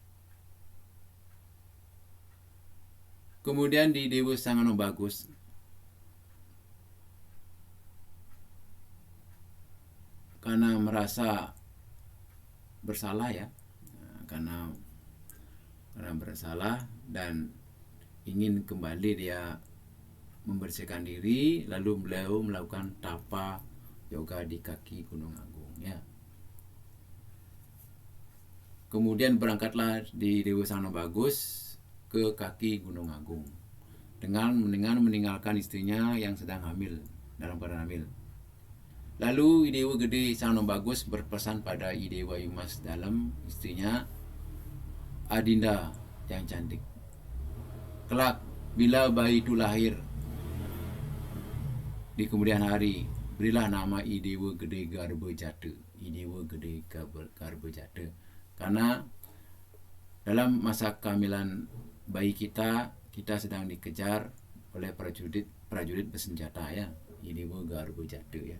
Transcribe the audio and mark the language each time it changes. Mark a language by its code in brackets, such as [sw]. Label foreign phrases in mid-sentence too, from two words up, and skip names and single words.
[id] Kemudian di Dewa Sang Nom Bagus, karena merasa bersalah ya, karena bersalah dan ingin kembali dia membersihkan diri, lalu beliau melakukan tapa yoga di kaki Gunung Agung ya. Kemudian berangkatlah di Dewa Sang Nom Bagus ke kaki Gunung Agung dengan meninggalkan istrinya yang sedang hamil, dalam keadaan hamil. Lalu Idewa Gede Sang Nom Bagus berpesan pada Idewa Ayumas Dalem, istrinya, Adinda yang cantik, kelak bila bayi itu lahir di kemudian hari, berilah nama Idewa Gede Garba Jata. Idewa Gede Garba Jata, karena dalam masa kehamilan bayi kita sedang dikejar oleh prajurit bersenjata ya, Idewa Garba Jata ya.